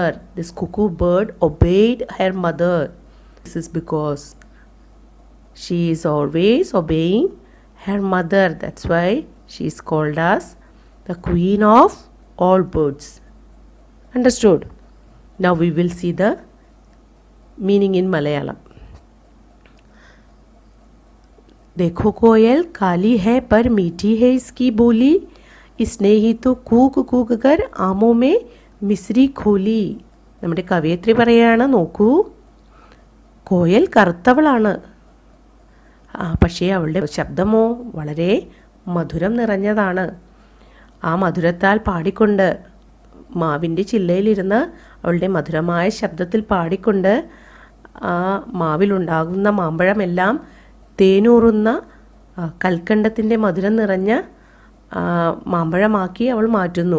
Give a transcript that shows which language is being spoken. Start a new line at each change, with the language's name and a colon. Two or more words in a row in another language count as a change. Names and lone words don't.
English: This cuckoo bird obeyed her mother. This is because she is always obeying her mother. That's why she is called as the queen of all birds. Understood? Now we will see the meaning in Malayalam.
Hindi: देखो कोयल काली है पर मीठी है इसकी बोली, इसने ही तो കൂക്ക് കൂക്ക് कर आमो में मिश्री खोली.
Malayalam: നമ്മുടെ കവയത്രി പറയുകയാണ്, നോക്കൂ കോയൽ കറുത്തവളാണ്, പക്ഷേ അവളുടെ ശബ്ദമോ വളരെ മധുരം നിറഞ്ഞതാണ്. ആ മധുരത്താൽ പാടിക്കൊണ്ട് മാവിൻ്റെ ചില്ലയിലിരുന്ന് അവളുടെ മധുരമായ ശബ്ദത്തിൽ പാടിക്കൊണ്ട് ആ മാവിലുണ്ടാകുന്ന മാമ്പഴമെല്ലാം തേനൂറുന്ന കൽക്കണ്ടത്തിൻ്റെ മധുരം നിറഞ്ഞ മാമ്പഴമാക്കി അവൾ മാറ്റുന്നു.